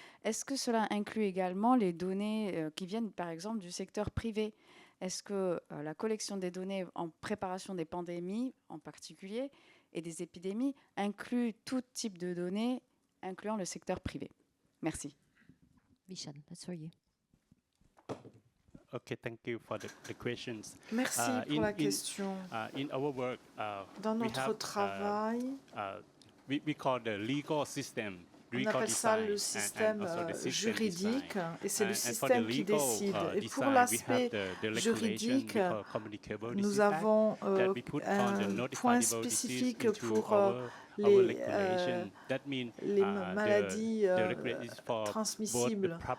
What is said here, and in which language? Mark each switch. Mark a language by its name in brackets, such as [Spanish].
[French] Est-ce que cela inclut également les données qui viennent, par exemple, du secteur privé? Est-ce que la collection des données en préparation des pandémies, en particulier, et des épidémies, inclut tout type de données, incluant le secteur privé? Merci. [English] Vishan, that's for you. Okay, thank you for the questions. [French] Merci pour la question. [English] In our work, [French] dans notre travail, [English] we call the legal system [French] On appelle ça le système juridique et c'est le système qui décide. Et pour l'aspect juridique, nous avons un point spécifique pour les maladies transmissibles.